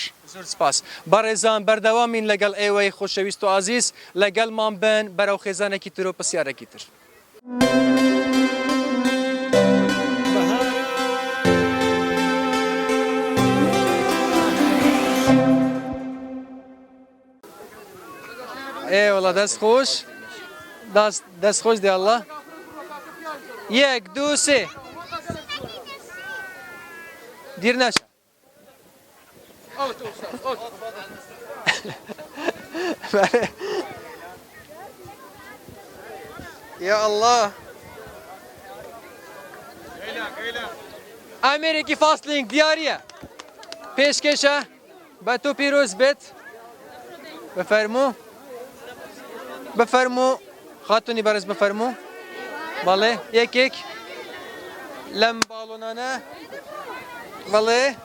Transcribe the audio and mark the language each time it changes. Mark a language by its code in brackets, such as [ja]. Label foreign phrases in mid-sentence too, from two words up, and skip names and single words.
[ckb] زۆر سپاس بەڕێزان بەردەوامین لەگەڵ ئێوەی خۆشەویست و ئازیز لەگەڵمان بن بەرەو خێزانێکی تر و پرسیارێکی تر. [fa] والله دست خوش دست خوش دی الله یک دو سه دیر نشه یا الله [ckb] ئامێرێکی فاستلینک دیارە پێشکەشە بە تۆ پیرۆز بێت بفرمو خاتونی بەرز بفرمو بەڵێ یەکێک لەم باڵۆنانە بەڵێ